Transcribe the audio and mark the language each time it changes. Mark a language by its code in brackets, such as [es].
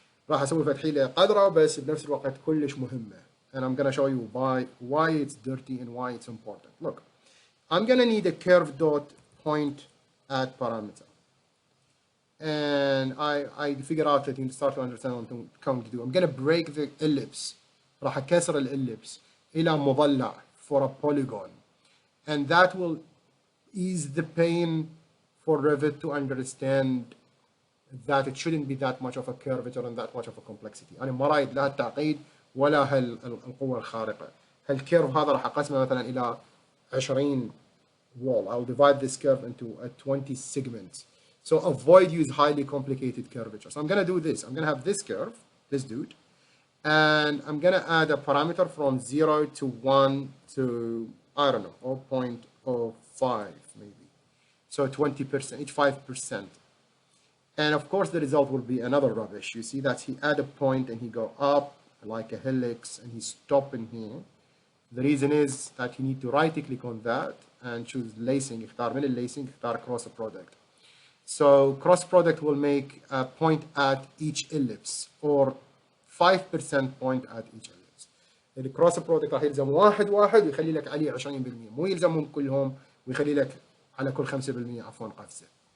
[ar] راح أسوي فتحيلة قدرة بس بنفس الوقت كلش مهمة. [en] And I'm going to show you why it's dirty and why it's important. Look, I'm going to need a curve dot point at parameter. And I figure out that you start to understand what I'm going to do. I'm going to break the ellipse. [ar] راح أكسر الellipse إلى مضلع [en] for a polygon. And that will ease the pain for Revit to understand that it shouldn't be that much of a curvature and that much of a complexity. [ar] أنا ما رايد لا التعقيد ولا القوة الخارقة. هالكيرف هذا راح أقسمه مثلا إلى 20 wall. [en] I'll divide this curve into 20 segments. So avoid use highly complicated curvature. So I'm going to do this. I'm going to have this curve, this dude, and I'm going to add a parameter from 0 to 1 to, I don't know, 0.05 maybe. So 20%, each 5%. And of course, the result will be another rubbish. You see that he add a point and he go up like a helix and he stop in here. The reason is that you need to right click on that and choose lacing. [ar] اختار من اللacing اختار cross product. [en] So cross product will make a point at each ellipse or 5% point at each ellipse. [ar] الكروس برودكت راح يلزم واحد ويخلي لك عليه 20%، مو يلزمهم كلهم ويخلي لك على كل 5% عفوا قفزة.